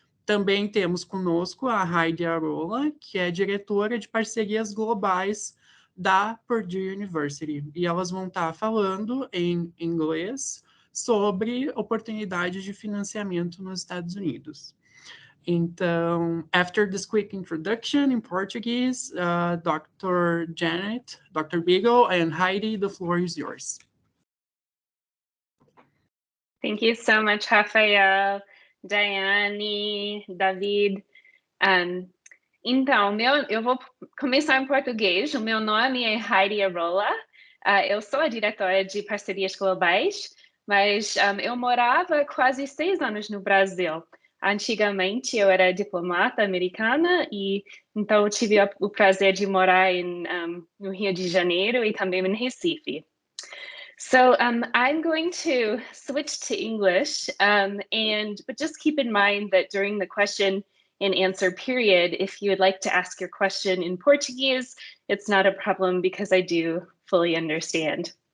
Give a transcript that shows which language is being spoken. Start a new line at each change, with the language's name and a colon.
Portuguese: Também temos conosco a Heidi Arola, que é diretora de parcerias globais da Purdue University. E elas vão estar falando em inglês sobre oportunidades de financiamento nos Estados Unidos.
English: Então, after this quick introduction in Portuguese, Dr. Janet, Dr. Beagle, and Heidi, the floor is yours. Thank you so much, Rafael, Daiane, David.
Portuguese: Então, eu vou começar em português. O meu nome é Heidi Arola. Eu sou a diretora de parcerias globais, mas eu morava quase 6 anos no Brasil. Antigamente, eu era diplomata americana e então eu tive o prazer de morar no Rio de Janeiro e também em Recife.
English: So I'm going to switch to English, but just keep in mind that during the question and answer period, if you would like to ask your question in Portuguese, it's not a problem because I do fully understand.